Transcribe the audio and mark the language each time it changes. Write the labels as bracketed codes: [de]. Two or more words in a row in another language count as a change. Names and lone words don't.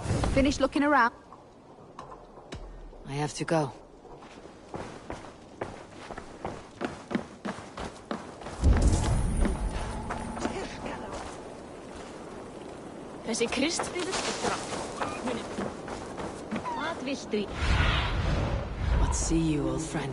[en] Finish looking around? I have to go. [is] Þessi Kristfríður er fram. Munið. Hvað viltu í? [en] Let's see you, old friend.